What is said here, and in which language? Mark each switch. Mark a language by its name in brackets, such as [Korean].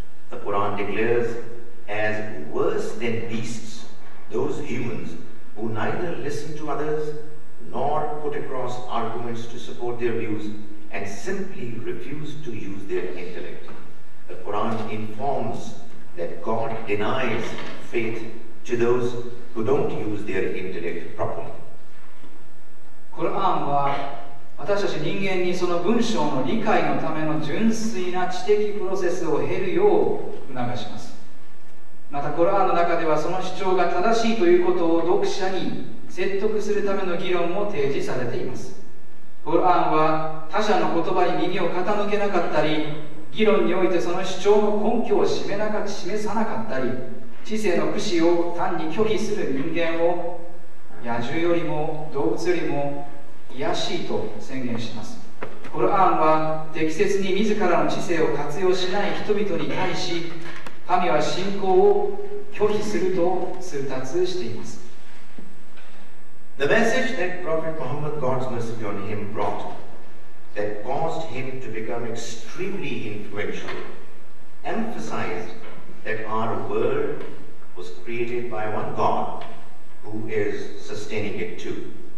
[English] The Quran declares as worse than beasts those humans who neither listen to others nor put across arguments to support their views and simply refuse to use their intellect. The Quran informs that God denies faith to those who don't use their intellect properly. [Japanese] コルアンは私たち人間にその文章の理解のための純粋な知的プロセスを経るよう促します。またコラーンの中ではその主張が正しいということを読者に説得するための議論も提示されています。コラーンは他者の言葉に耳を傾けなかったり、議論においてその主張の根拠を示さなかったり、知性の駆使を単に拒否する人間を野獣よりも動物よりも卑しいと宣言します。コラーンは適切に自らの知性を活用しない人々に対し、神は信仰を拒否すると通達しています。 [English] The message that Prophet Muhammad, God's mercy on him, brought, that caused him to become extremely influential, emphasized that our world was created by one God who is sustaining it too.